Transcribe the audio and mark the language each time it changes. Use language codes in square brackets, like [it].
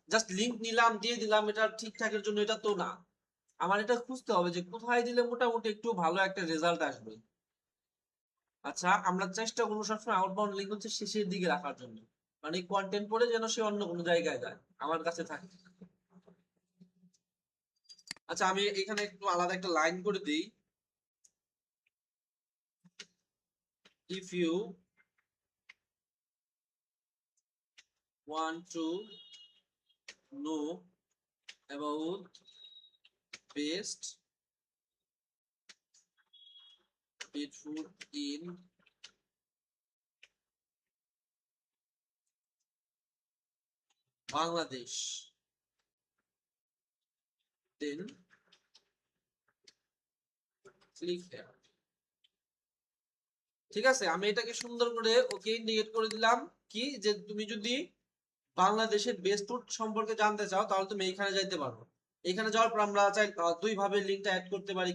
[bn] Just link নিলাম, দিয়ে দিলাম, এটা ঠিকঠাকের জন্য এটা তো না। আমার এটা খুঁজতে হবে যে কোথায় দিলে মোটামুটি একটু ভালো একটা রেজাল্ট আসবে। আচ্ছা, আমরা চেষ্টা করবো সবসময় আউটবাউন্ড লিঙ্ক হচ্ছে শেষের দিকে রাখার জন্য, মানে কন্টেন্ট পড়ে যেন সে অন্য কোনো জায়গায় যায়, আমার কাছে থাকে। আচ্ছা, আমি এখানে একটু আলাদা একটা লাইন করে দিই। [en] If you want to know about best pet food in Bangladesh, then click here। [bn] ঠিক আছে, আমি এটাকে সুন্দর করে ওকে ইন্ডিকেট করে দিলাম কি, যে তুমি যদি বাংলাদেশের বেস্ট ফুড সম্পর্কে জানতে চাও তাহলে তুমি এখানে যাইতে পারো। এখানে যাওয়ার পর আমরা চাই দুই ভাবে লিংকটা অ্যাড করতে পারি।